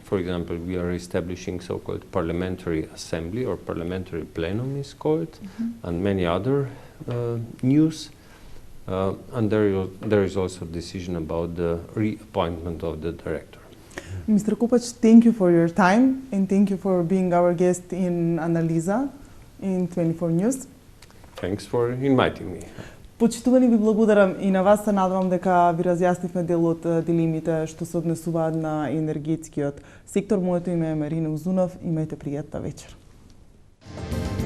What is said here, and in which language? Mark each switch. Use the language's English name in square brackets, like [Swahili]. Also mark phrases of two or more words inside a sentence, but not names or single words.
[English] For example, we are establishing so-called parliamentary assembly, or parliamentary plenum is called, and many other news. And there is also a decision about the reappointment of the director. Mr. Kupac, thank you for your time, and thank you for being our guest in Analiza in 24 News. Thanks for inviting me. [Macedonian] Почитувани, ви благодарам и на вас. Се надевам дека ви разјаснивме дел од дилемите што се однесуваат на енергетскиот сектор. Моето име е Марина. Имајте пријатна вечер.